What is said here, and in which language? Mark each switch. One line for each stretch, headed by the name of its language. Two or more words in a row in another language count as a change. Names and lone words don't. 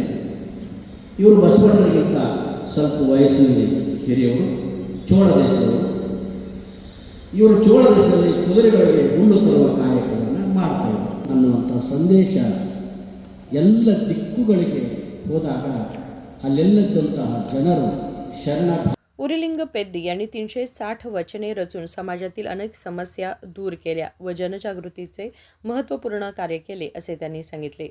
Kannada: ಇವರು ಬಸವಣ್ಣನಿಗಿಂತ ಸ್ವಲ್ಪ ವಯಸ್ಸಿನಲ್ಲಿ ಹಿರಿಯವರು, ಚೋಳ ದೇಶದವರು. ಇವರು ಚೋಳ ದೇಶದಲ್ಲಿ ಕುದುರೆಗಳಿಗೆ ಹುಲ್ಲು ತರುವ ಕಾಯಕವನ್ನು ಮಾಡ್ತಾರೆ ಅನ್ನುವಂಥ ಸಂದೇಶ ಎಲ್ಲ ದಿಕ್ಕುಗಳಿಗೆ ಹೋದಾಗ ಅಲ್ಲೆಲ್ಲದಂತಹ ಜನರು ಶರಣ.
Marathi: उरिलिंग पेद्दी यांनी 360 वचने रचून समाजातील अनेक समस्या दूर केल्या व जनजागृतीचे महत्त्वपूर्ण कार्य केले, असे त्यांनी सांगितले.